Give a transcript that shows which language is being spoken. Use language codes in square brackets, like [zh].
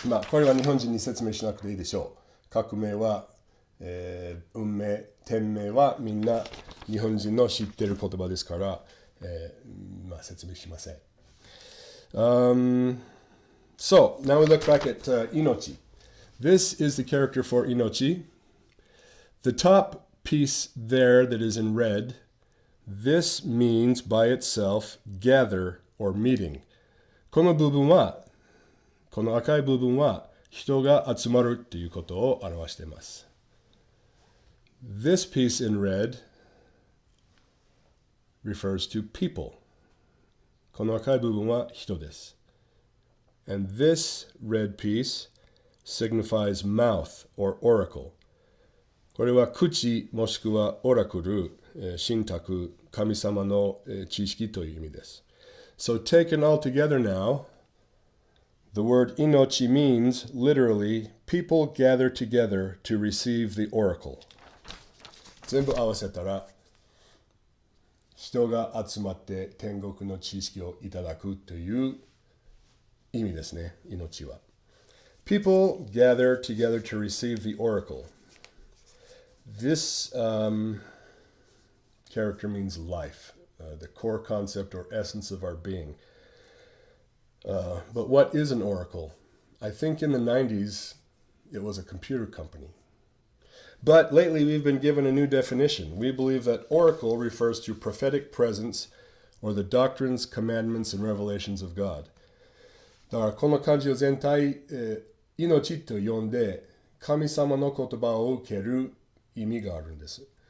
[ja] これは日本人に説明しなくていいでしょう。革命は、運命、天命はみんな日本人の知っている言葉ですから、説明しません。 [en] So, now we look back at Inochi. This is the character for Inochi. The top piece there that is in red, this means by itself gather or meeting. [ja] この部分は、この赤い部分は人が集まるということを表しています。 [en] This piece in red refers to people. [ja] この赤い部分は人です。 [en] And this red piece signifies mouth or oracle. [ja] これは口もしくはオラクル、神託、神様の知識という意味です。 [en] So taken all together now, the word Inochi means literally people gather together to receive the oracle. [ja] 全部合わせたら人が集まって天国の知識をいただくという意味ですね、命は。 [en] People gather together to receive the oracle. This character means life, the core concept or essence of our being. But what is an oracle? I think in the 90s it was a computer company. But lately we've been given a new definition. We believe that oracle refers to prophetic presence or the doctrines, commandments, and revelations of God. [ja] だからこの漢字を全体、命と呼んで神様の言葉を受ける意味があるんです。